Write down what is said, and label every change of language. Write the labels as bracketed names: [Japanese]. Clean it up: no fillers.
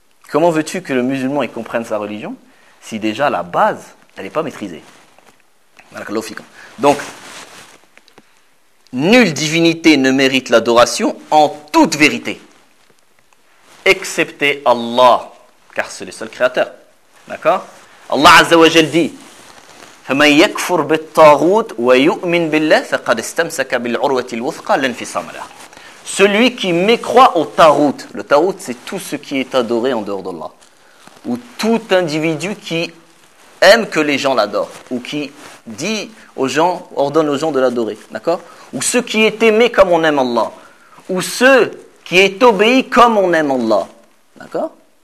[French] Comment veux-tu que le musulman il comprenne sa religion ? Si déjà la base, elle n'est pas maîtrisée. Donc, nulle divinité ne mérite l'adoration en toute vérité. Excepté Allah, car c'est le seul créateur. D'accord ? [Arabic] Allah Azza wa Jal dit « فَمَنْ يَكْفُرْ بِالطَّاغُوتِ وَيُؤْمِنْ بِاللَّهِ فَقَدْ اسْتَمْسَكَ بِالْعُرْوَةِ الْوُثْقَى لَنْفِصَامَ لَهُ » [French] Celui qui mécroit au taghut. Le taghut, c'est tout ce qui est adoré en dehors d'Allah. Ou tout individu qui aime que les gens l'adorent, ou qui dit aux gens, ordonne aux gens de l'adorer, d'accord ? Ou ceux qui est aimé comme on aime Allah, ou ceux qui est obéi comme on aime Allah, d'accord ?